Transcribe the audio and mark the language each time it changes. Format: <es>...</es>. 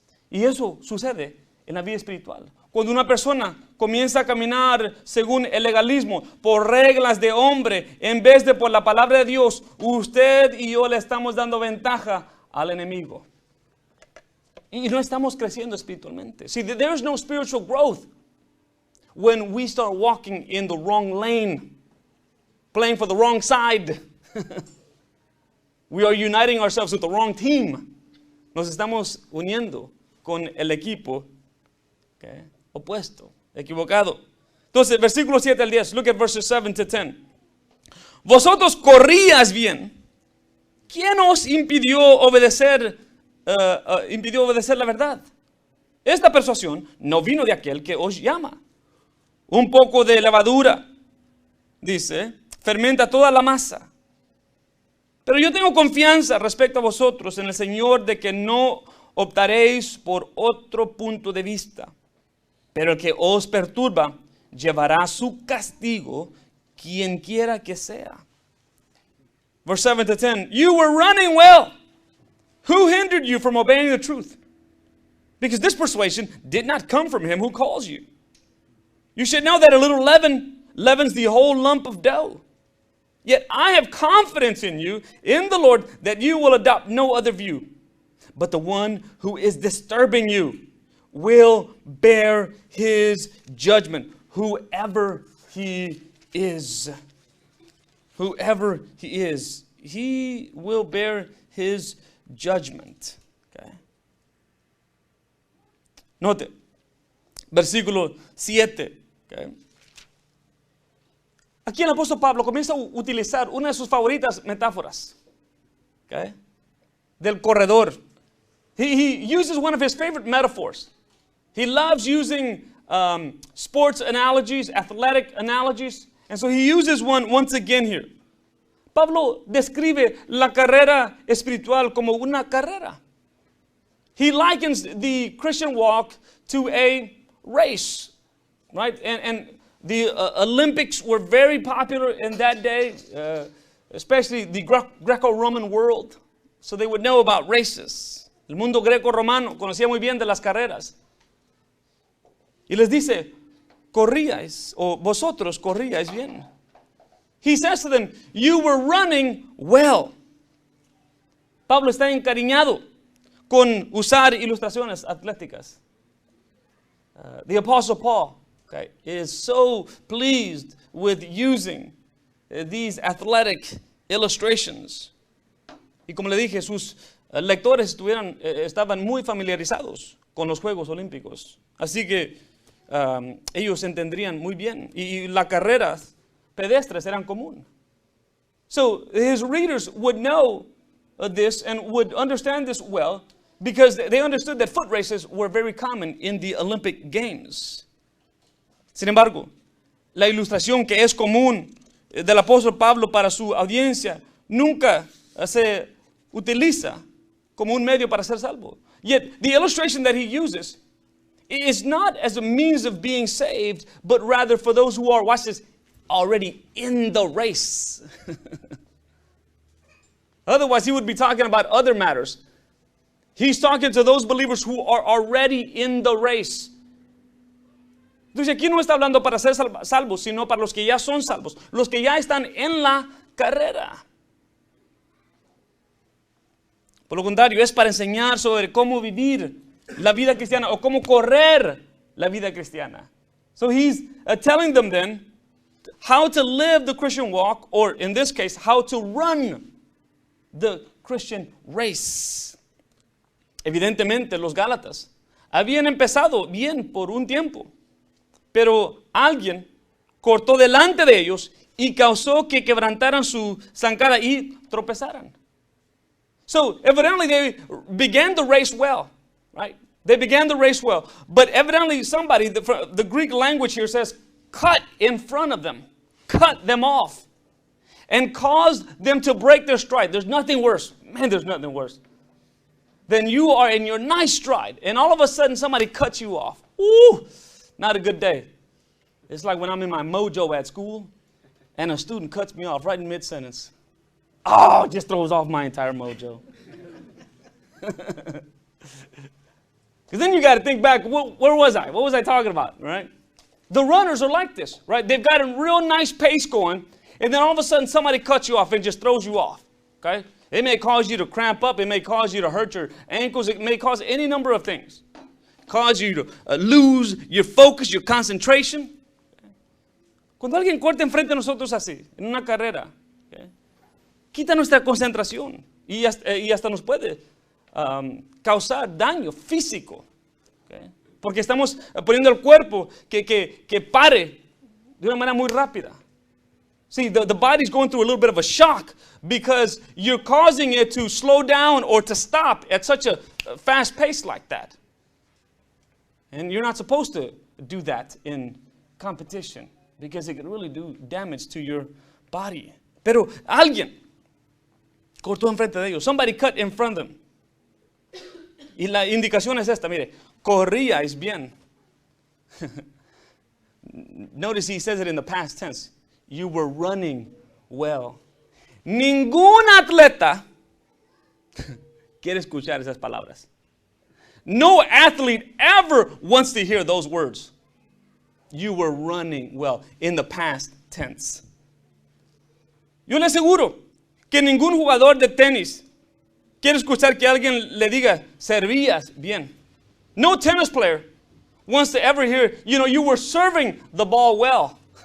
<es>Y eso sucede en la vida espiritual. Cuando una persona comienza a caminar según el legalismo, por reglas de hombre, en vez de por la palabra de Dios, usted y yo le estamos dando ventaja al enemigo. Y no estamos creciendo espiritualmente.</es> <en>See, there is no spiritual growth when we start walking in the wrong lane, playing for the wrong side. We are uniting ourselves with the wrong team.</en> <es>Nos estamos uniendo con el equipo opuesto, equivocado. Entonces, versículo 7 al 10.</es> <en>Look at verses 7 to 10.</en> <es>Vosotros corrías bien. ¿Quién os impidió obedecer la verdad? Esta persuasión no vino de aquel que os llama. Un poco de levadura, dice, fermenta toda la masa. Pero yo tengo confianza respecto a vosotros en el Señor de que no optaréis por otro punto de vista. Pero el que os perturba llevará su castigo, quien quiera que sea.</es> <en>Verse 7 to 10. You were running well. Who hindered you from obeying the truth? Because this persuasion did not come from him who calls you. You should know that a little leaven leavens the whole lump of dough. Yet I have confidence in you, in the Lord, that you will adopt no other view. But the one who is disturbing you will bear his judgment, whoever he is. Whoever he is, he will bear his judgment. Okay. Note,</en> <es>versículo</es> <en>7. Okay.</en> <es>Aquí el apóstol Pablo comienza a utilizar una de sus favoritas metáforas, okay, del corredor.</es> <en>He uses one of his favorite metaphors. He loves using sports analogies, athletic analogies, and so he uses one once again here.</en> <es>Pablo describe la carrera espiritual como una carrera.</es> <en>He likens the Christian walk to a race, right? And the Olympics were very popular in that day, especially the Greco-Roman world. So they would know about races.</en> <es>El mundo greco-romano conocía muy bien de las carreras. Y les dice, corríais, o vosotros corríais bien.</es> <en>He says to them, you were running well.</en> <es>Pablo está encariñado con usar ilustraciones atléticas.</es> <en>The Apostle Paul, okay, is so pleased with using these athletic illustrations.</en> <es>Y como le dije, sus lectores estaban muy familiarizados con los Juegos Olímpicos. Así que ellos entendrían muy bien. Y las carreras pedestres eran común.</es> <en>So his readers would know this and would understand this well because they understood that foot races were very common in the Olympic Games.</en> <es>Sin embargo, la ilustración que es común del apóstol Pablo para su audiencia nunca se utiliza como un medio para ser salvo.</es> <en>Yet the illustration that he uses is not as a means of being saved, but rather for those who are, watch this, already in the race. Otherwise, he would be talking about other matters. He's talking to those believers who are already in the race.</en> <es>Entonces aquí no está hablando para ser salvos, sino para los que ya son salvos, los que ya están en la carrera. Por lo contrario, es para enseñar sobre cómo vivir la vida cristiana o cómo correr la vida cristiana.</es> <en>So he's telling them then how to live the Christian walk, or in this case, how to run the Christian race.</en> <es>Evidentemente, los Gálatas habían empezado bien por un tiempo, pero alguien cortó delante de ellos y causó que quebrantaran su zancada y tropezaran.</es> <en>So, evidently they began the race well, right? They began the race well. But evidently somebody, the Greek language here says, cut in front of them. Cut them off. And caused them to break their stride. There's nothing worse. Man, there's nothing worse. Than you are in your nice stride. And all of a sudden somebody cuts you off. Ooh, not a good day. It's like when I'm in my mojo at school and a student cuts me off right in mid-sentence. Oh, it just throws off my entire mojo. Because then you got to think back, where was I? What was I talking about, right? The runners are like this, right? They've got a real nice pace going, and then all of a sudden somebody cuts you off and just throws you off, okay? It may cause you to cramp up. It may cause you to hurt your ankles. It may cause any number of things. Cause you to lose your focus, your concentration.</en> <es>Cuando alguien corta enfrente de nosotros así, en una carrera, okay, quita nuestra concentración y hasta nos puede causar daño físico. Okay? Porque estamos poniendo el cuerpo que pare de una manera muy rápida.</es> <en>See, the body's going through a little bit of a shock because you're causing it to slow down or to stop at such a fast pace like that. And you're not supposed to do that in competition because it can really do damage to your body.</en> <es>Pero alguien cortó enfrente de ellos.</es> <en>Somebody cut in front of them.</en> <es>Y la indicación es esta, mire, corríais bien.</es> <en>Notice he says it in the past tense. You were running well.</en> <es>Ningún atleta quiere escuchar esas palabras.</es> <en>No athlete ever wants to hear those words. You were running well in the past tense.</en> <es>Yo le aseguro que ningún jugador de tenis quiere escuchar que alguien le diga, servías bien.</es> <en>No tennis player wants to ever hear, you were serving the ball well.</en>